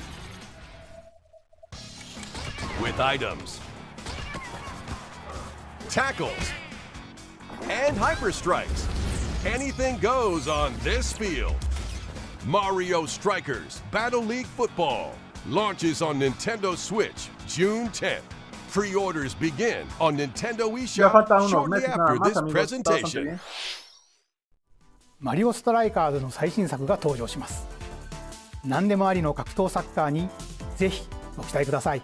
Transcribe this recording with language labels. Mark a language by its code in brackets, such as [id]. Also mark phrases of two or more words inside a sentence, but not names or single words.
[en] With items, tackles, and hyper strikes, anything goes on this field. Mario Strikers Battle League Football launches on Nintendo Switch June 10th. Pre-orders begin on Nintendo [es] Ya [en] eShop [es] falta unos [en] shortly [es] meses nada [en] after [es] más, [en] this [es] amigos. Está bastante [en] presentation. [es] bien. [ja] マリオストライカーズの最新作が登場します。何でもありの格闘サッカーにぜひご期待ください。